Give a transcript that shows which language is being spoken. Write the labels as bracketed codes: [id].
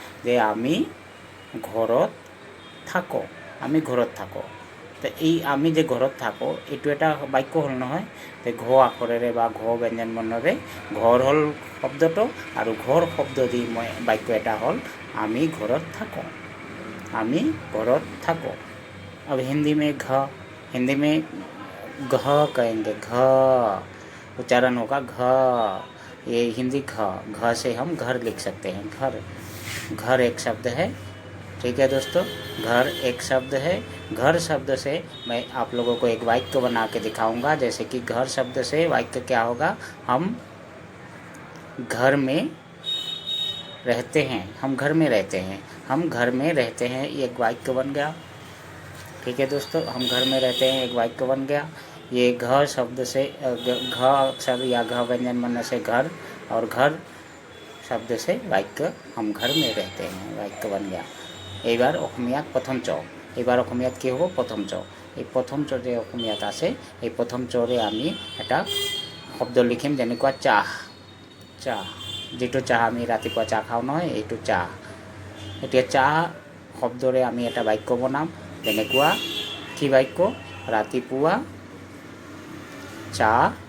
[as] যে আমি ঘৰত থাকোঁ, আমি ঘৰত থাকোঁ। তো এই আমি যে ঘৰত থাকোঁ, এইটো এটা বাক্য হ'ল নহয়। তো ঘ আখৰেৰে বা ঘ ব্যঞ্জন বৰ্ণৰে ঘৰ হ'ল শব্দটো, আৰু ঘৰ শব্দ দি মই বাক্য এটা হ'ল আমি ঘৰত থাকোঁ, আমি ঘৰত থাকোঁ। [hi] अब हिंदी में घ, हिंदी में घ कहेंगे, घ उच्चारण होगा घ। ये हिंदी घ, घ से हम घर लिख सकते हैं, घर। घर एक शब्द है। ठीक है दोस्तों, घर एक शब्द है। घर शब्द से मैं आप लोगों को एक वाक्य बना के दिखाऊंगा, जैसे कि घर शब्द से वाक्य क्या होगा? हम घर में रहते हैं, हम घर में रहते हैं, हम घर में रहते हैं, ये एक वाक्य बन गया। ठीक है दोस्तों, हम घर में रहते हैं एक वाक्य बन गया। ये घ शब्द से, घ अक्षर या घ व्यंजन वर्ण से घर, और घर शब्द से वाक्य हम घर में रहते हैं, वाक्य बन गया। [as] এইবাৰ অসমীয়াত প্ৰথম চ, এইবাৰ অসমীয়াত কি হ'ব? প্ৰথম চ। এই প্ৰথম চ যে অসমীয়াত আছে, এই প্ৰথম চৰে আমি এটা শব্দ লিখিম, যেনেকুৱা চাহ। চাহ, যিটো চাহ আমি ৰাতিপুৱা চাহ খাওঁ নহয়, এইটো চাহ। এতিয়া চাহ শব্দৰে আমি এটা বাক্য বনাম, যেনেকুৱা কি বাক্য? ৰাতিপুৱা চাহ